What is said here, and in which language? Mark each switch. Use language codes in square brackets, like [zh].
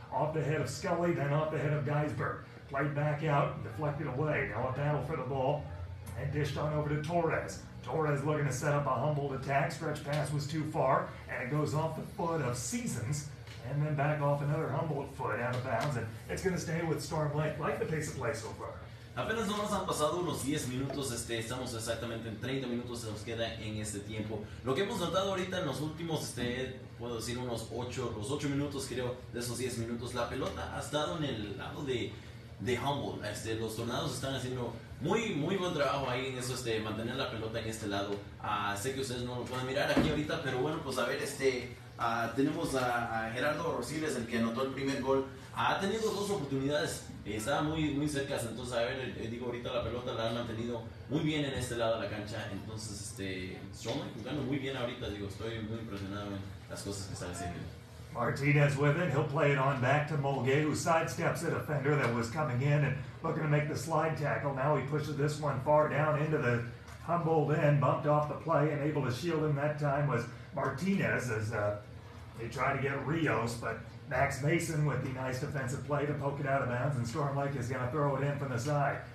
[en] Off the head of Scully, then off the head of Geisberg. Played back out and deflected away. Now a battle for the ball and dished on over to Torres. Torres looking to set up a Humboldt attack. Stretch pass was too far, and it goes off the foot of Seasons, and then back off another Humboldt foot out of bounds, and it's going to stay with Storm Lake. Like the pace of play so far. [es] Apenas no nos han pasado unos 10 minutos, estamos exactamente en 30 minutos se nos queda en este tiempo. Lo que hemos notado ahorita en los últimos, puedo decir unos 8 minutos creo, de esos 10 minutos, la pelota ha estado en el lado de Humboldt. Los Tornados están haciendo muy buen trabajo ahí en eso, mantener la pelota en este lado. Sé que ustedes no lo pueden mirar aquí ahorita, pero bueno, pues a ver, tenemos a Gerardo Rosiles, el que anotó el primer gol. Ha tenido 2 oportunidades, estaba muy cerca, entonces a ver, digo, ahorita la pelota la han mantenido muy bien en este lado de la cancha, entonces Storm jugando muy bien ahorita, digo, estoy muy impresionado en las cosas que están haciendo. [en] Martinez with it. He'll play it on back to Mulgay, who sidesteps a defender that was coming in and looking to make the slide tackle. Now he pushes this one far down into the Humboldt end, bumped off the play, and able to shield him that time was Martinez as they try to get Rios, but Max Mason with the nice defensive play to poke it out of bounds, and Storm Lake is going to throw it in from the side.